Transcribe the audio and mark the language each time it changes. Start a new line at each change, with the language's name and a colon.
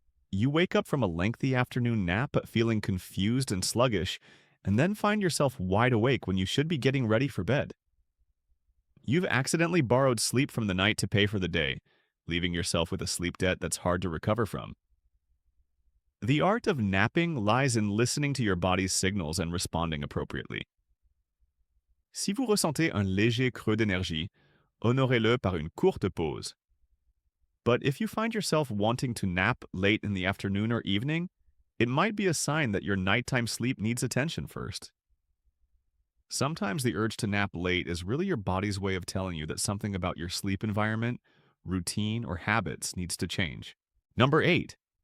English: You wake up from a lengthy afternoon nap but feeling confused and sluggish, and then find yourself wide awake when you should be getting ready for bed. You've accidentally borrowed sleep from the night to pay for the day, leaving yourself with a sleep debt that's hard to recover from. The art of napping lies in listening to your body's signals and responding appropriately.
French: Si vous ressentez un léger creux d'énergie, honorez-le par une courte pause.
English: But if you find yourself wanting to nap late in the afternoon or evening, it might be a sign that your nighttime sleep needs attention first. Sometimes the urge to nap late is really your body's way of telling you that something about your sleep environment, routine, or habits needs to change. Number 8.